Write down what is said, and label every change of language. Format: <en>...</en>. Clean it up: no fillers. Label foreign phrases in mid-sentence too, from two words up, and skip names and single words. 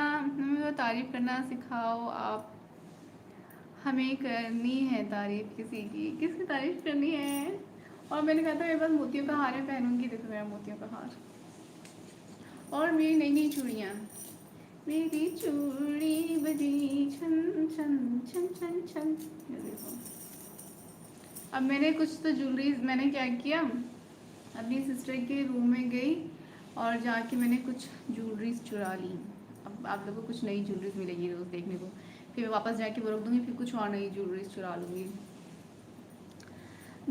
<hi>हमें तो तारीफ करना सिखाओ आप। हमें करनी है तारीफ किसी की, किसकी तारीफ करनी है? और मैंने कहा था मेरे पास मोतियों का हार है, पहनूंगी। देखो मेरा मोतियों का हार, और मेरी नई नई चूड़ियाँ। मेरी चूड़ी बजी छन छन छन छन छन। ये देखो, अब मैंने कुछ तो ज्वेलरीज, मैंने क्या किया, अपनी सिस्टर के रूम में गई और जाके मैंने कुछ ज्वेलरीज चुरा ली। अब आप लोगों को कुछ नई ज्वेलरीज मिलेगी रोज़ देखने को, फिर मैं वापस जाके वो रख दूँगी, फिर कुछ और नई ज्वेलरीज चुरा लूँगी।</hi>